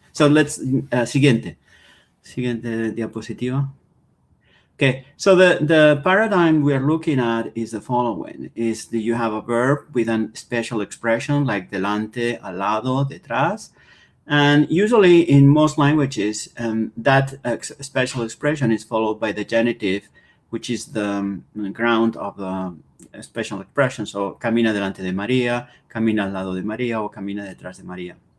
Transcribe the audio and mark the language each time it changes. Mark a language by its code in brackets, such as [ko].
[es] So let's, siguiente diapositiva. [en] Okay, so the paradigm we are looking at is the following: is that you have a verb with a special expression like delante, al lado, detrás, and usually in most languages, that special expression is followed by the genitive, which is the ground of the special expression. [es] So camina delante de María, camina al lado de María, or camina detrás de María.